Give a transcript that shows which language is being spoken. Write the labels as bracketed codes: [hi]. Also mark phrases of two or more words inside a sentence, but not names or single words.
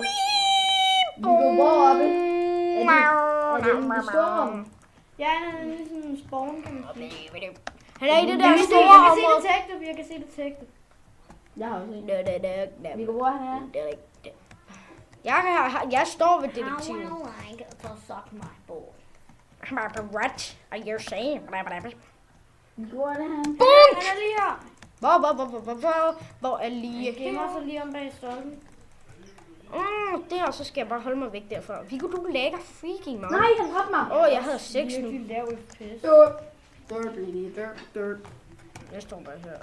[da] Viggo, hvor oppe? Er det en storm? Ja, han er ligesom en spawn, kan man sige. Han er i det der Jeg store kan se område. detektiv, jeg kan se detektiv. Jeg har også en. Viggo, hvor han er? Jeg står ved detektiven. [en] like to suck my ball? What are you saying? [da] Viggo, hvor er det han? Han er lige her. Hvor er lige Han gemmer sig lige om bag stolpen. der, så skal jeg bare holde mig væk derfra. Viggo, du lægger freaking meget. Nej, han dræbte mig. Jeg havde 6 nu. Virkelig lav FPS. Jeg står bare her.